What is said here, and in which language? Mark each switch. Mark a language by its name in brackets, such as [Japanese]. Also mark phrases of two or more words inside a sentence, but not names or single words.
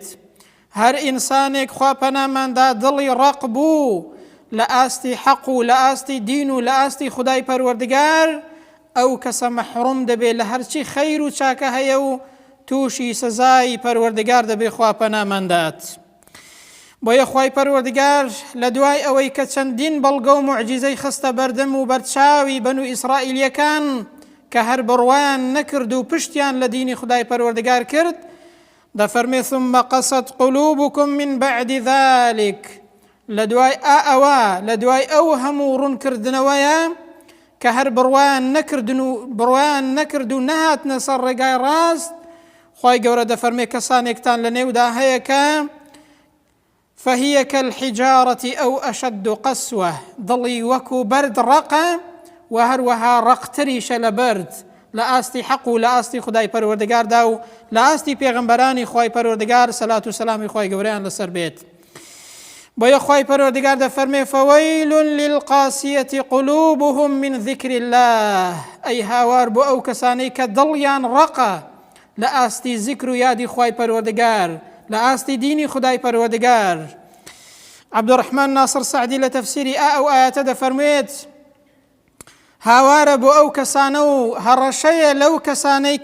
[Central Kurdish] هەر ئینسانێک خوا پەناماندا دڵی ڕەق بوو لە ئاستی حەق و لە ئاستی دین و لە ئاستی خودای پەروەردگار، ئەو کەسە مەحروم دەبێت لە هەرچی خەیر و چاکە هەیە و تووشی سزای پەروەردگار دەبێت خوا پەناماندات. بۆیە خوای پەروەردگار لە دوای ئەوەی کە چەندین بەڵگە و موعجیزەی خستە بەردەم و بەرچاوی بەنو ئیسرائیلیەکان کە هەر بڕوایان نەکرد و پشتیان لە دینی خودای پەروەردگار کرد، دەفەرمێ [Arabic] ثم قەسەت قولوبکم من بعد ذلك، [Central Kurdish] لە دوای ئەو هەموو ڕوونکردنەوەیە کە هەر بڕوایان نەکرد و نەهاتنە سەر ڕێگای ڕاست، خوای گەورە دەفەرمێ کەسانێکتان لە نێودا هەیە کە [Arabic] فهي كالحجارة أو أشد قسوة، [Central Kurdish] دڵی وەکو بەرد ڕەقە و هەروەها ڕەقتریشە لە بەرد لە ئاستی حەق و لە ئاستی خودای پەروەردگاردا و لە ئاستی پێغەمبەرانی خوای پەروەردگار سەلات و سەلامی خوای گەورەیان لەسەر بێت. بۆیە خوای پەروەردگار دەفەرمێ [Arabic] فويل للقاسية قلوبهم من ذكر الله، [Central Kurdish] ئەی هاوار بۆ ئەو کەسانەی کە دڵیان ڕەقە لە ئاستی ذیکر و یادی خوای پەروەردگار، لە ئاستی دینی خودای پەروەردگار. عەبدوڕەحمان ناصر سەعدی لە تەفسیری ئەو ئایەتە دەفەرمێت هاوارە بۆ ئەو کەسانە و هەڕەشەیە لەو کەسانەی